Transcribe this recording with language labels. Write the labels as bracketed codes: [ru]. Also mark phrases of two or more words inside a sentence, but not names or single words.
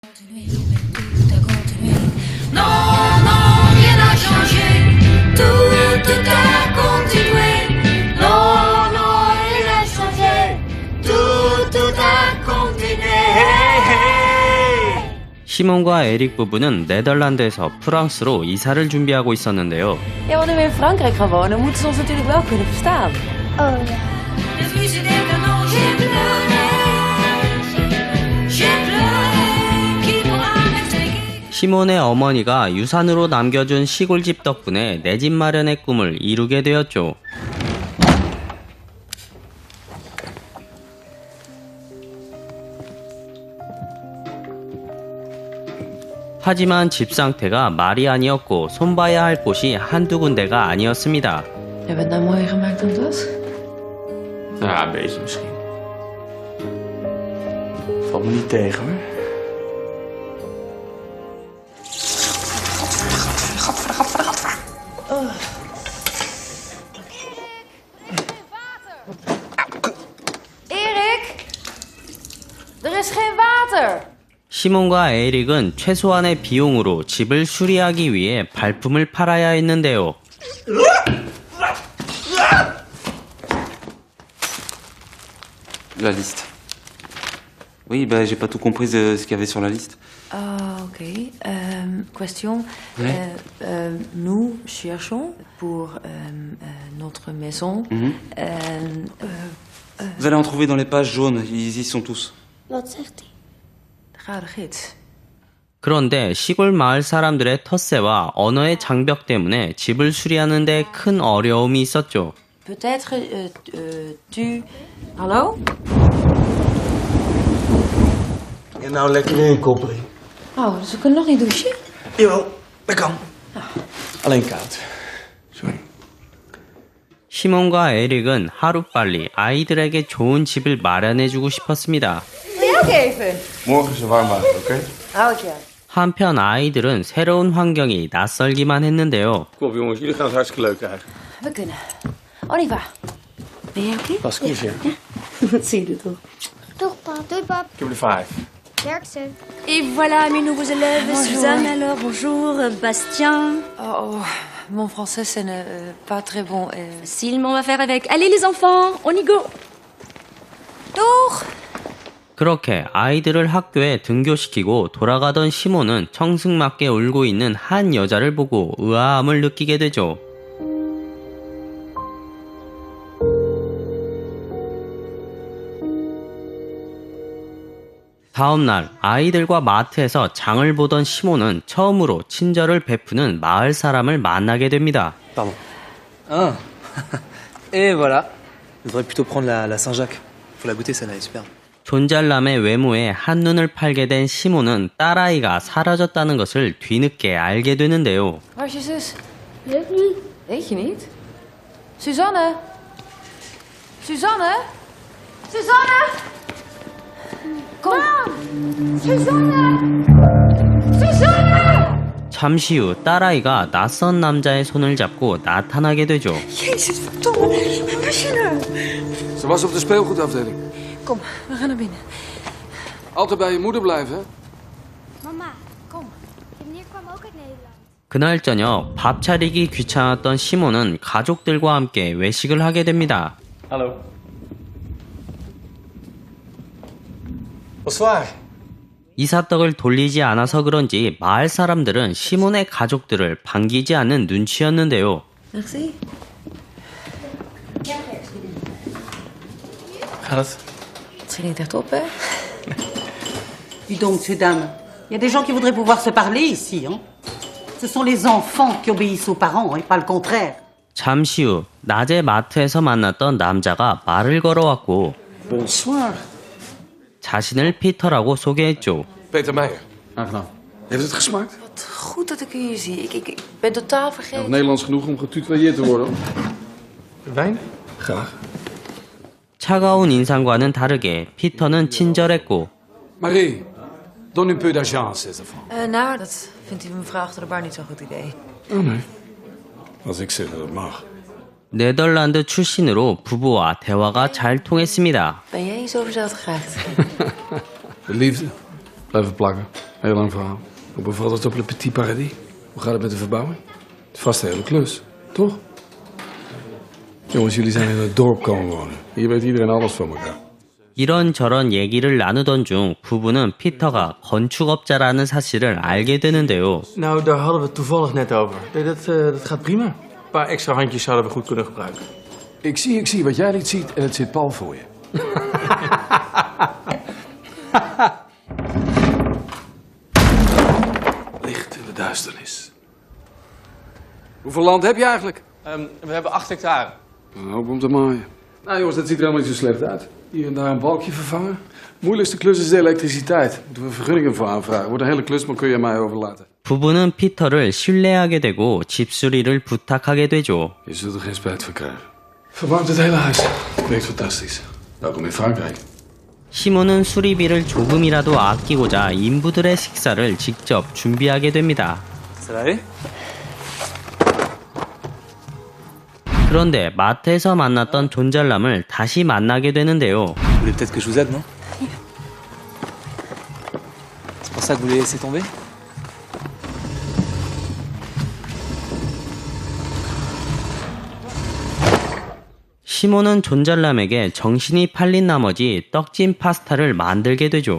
[fr] Non, non, rien n'a changé. Tout a continué. Non, non, rien n'a changé. Tout a continué. [ko] 시몬과 에릭 부부는 네덜란드에서 프랑스로 이사를 준비하고 있었는데요. [nl] Ja, wanneer we in Frankrijk gaan wonen, moeten ze ons natuurlijk wel kunnen verstaan. Oh ja. [fr] Les fusils des canons, j'ai pleuré. J'ai pleuré. Qui pourra m'expliquer? [ko] 시몬의 어머니가 유산으로 남겨준 시골집 덕분에 내 집 마련의 꿈을 이루게 되었죠. 하지만 집 상태가 말이 아니었고 손봐야 할 곳이 한두 군데가 아니었습니다. [nl] Hebben we het nou mooier gemaakt dan het was? Ja, een beetje misschien. Valt me niet tegen hoor. Erik! Er is geen water! [ko] 시몬과 에릭은 최소한의 비용으로 집을 수리하기 위해 발품을 팔아야 했는데요. [fr] La liste. Oui, bah j'ai pas tout compris de ce qu'il y avait sur la liste. Ah, ok. Question. Oui. Nous cherchons pour notre maison. Vous allez en trouver dans les pages jaunes, ils y sont tous. [nl] Wat zegt hij? Gouden gids. [ko] 그런데 시골 마을 사람들의 텃세와 언어의 장벽 때문에 집을 수리하는 데 큰 어려움이 있었죠. [fr] Peut-être tu... [nl] Hallo? En nou lekker weer een koppeling. Oh, dus we kunnen nog niet douchen? Jawel, dat kan. Alleen koud. Sorry. [ko] 시몬과 에릭은 하루빨리 아이들에게 좋은 집을 마련해주고 싶었습니다. [nl] Wil jij ook even? Morgen is er warm water, oké? Hou ik je. [ko] 한편 아이들은 새로운 환경이 낯설기만 했는데요. [nl] Kom op jongens, jullie gaan het hartstikke leuk krijgen. We kunnen. [fr] On y va. [nl] Ben jij oké? Pas kiezen. Dat zie je toch. Toch, pap. Doei, pap. Ik heb er 5. Sterkste. [fr] Et voilà mes nouveaux élèves. Bonjour. Suzanne alors, bonjour. Bastien. Oh, mon français c'est pas très bon. Facile, mais on va faire avec. Allez les enfants, on y go. [nl] Doeg! [ko] 그렇게 아이들을 학교에 등교시키고 돌아가던 시몬은 청승맞게 울고 있는 한 여자를 보고 의아함을 느끼게 되죠. 다음날 아이들과 마트에서 장을 보던 시몬은 처음으로 친절을 베푸는 마을 사람을 만나게 됩니다. [fr] Pardon. Ah. Et voilà. Je voudrais plutôt prendre la Saint-Jacques. Faut la goûter, celle-là, elle est superbe. [ko] 존잘남의 외모에 한눈을 팔게 된 시몬은 딸아이가 사라졌다는 것을 뒤늦게 알게 되는데요. [nl] Waar is je zus? Weet niet. Weet je niet? Suzanne? Suzanne? Suzanne? Kom. Suzanne! Suzanne! [ko] 잠시 후 딸아이가 낯선 남자의 손을 잡고 나타나게 되죠. [nl] Jezus, verdomme. Waar was je nou? Ze was op de speelgoedafdeling. Kom, we gaan naar binnen. Altijd bij je moeder blijven, hè? Mama, kom. Je meneer kwam ook uit Nederland. [ko] 그날 저녁 밥 차리기 귀찮았던 시몬은 가족들과 함께 외식을 하게 됩니다. [nl] Hallo. [fr] Bonsoir. [ko] 이삿떡을 돌리지 않아서 그런지 마을 사람들은 시몬의 가족들을 반기지 않는 눈치였는데요. [fr] Merci. [nl] Gaat het? Het schiet niet echt op, hè? [fr] Dis donc, ces dames, il y a des gens qui voudraient pouvoir se parler ici, hein. Ce sont les enfants qui obéissent aux parents et pas le contraire. [ko] 잠시 후 낮에 마트에서 만났던 남자가 말을 걸어왔고 [fr] Bonsoir. [ko] 자신을 피터라고 소개했죠. [nl] Peter Meijer. Aangenaam. Heeft het gesmaakt? Wat goed dat ik u hier zie. Ik ben totaal Nog vergeten. Nederlands genoeg om getutoyeerd te worden. Wijn? Graag. [ko] 차가운 인상과는 다르게 피터는 친절했고 [fr] Marie, donne un peu d'agence, ces enfants. [nl] Nou, dat vindt die mevrouw achter de bar niet zo'n goed idee. Oh nee. Als ik zeg dat het mag. [ko] 네덜란드 출신으로 부부와 대화가 잘 통했습니다. [nl] Ben jij zo verzelfd geraakt? De liefde. Blijven plakken. Heel lang verhaal. Hoe bevalt het op Le Petit Paradis? Hoe gaat het met de verbouwing? Het is vast een hele klus, toch? Jongens, jullie zijn in het dorp komen wonen. Hier weet iedereen alles van elkaar. [ko] 이런저런 얘기를 나누던 중 부부는 피터가 건축업자라는 사실을 알게 되는데요. [nl] Nou, daar hadden we het toevallig net over. Nee, dat gaat prima. Een paar extra handjes zouden we goed kunnen gebruiken. Ik zie wat jij niet ziet en het zit pal voor je. Licht in de duisternis. Hoeveel land heb je eigenlijk? We hebben 8 hectare. Een hoop om te maaien. Nou jongens, dat ziet er helemaal niet zo slecht uit. Hier en daar een balkje vervangen. Moeilijkste klus is de elektriciteit. Moeten we vergunningen voor aanvragen. Wordt een hele klus, maar kun je aan mij overlaten. [ko] 부부는 피터를 신뢰하게 되고 집수리를 부탁하게 되죠. [nl] Je zult er geen spijt van krijgen. Verwarmt het hele huis. Werkt fantastisch. Welkom in Frankrijk. [ko] 시몬은 수리비를 조금이라도 아끼고자 인부들의 식사를 직접 준비하게 됩니다. [fr] Ça va aller? [ko] 그런데 마트에서 만났던 존잘남을 다시 만나게 되는데요. [fr] Vous voulez peut-être que je vous aide, non? C'est pour ça que vous les laissez tomber? [ko] 시몬은 존잘남에게 정신이 팔린 나머지 떡진 파스타를 만들게 되죠.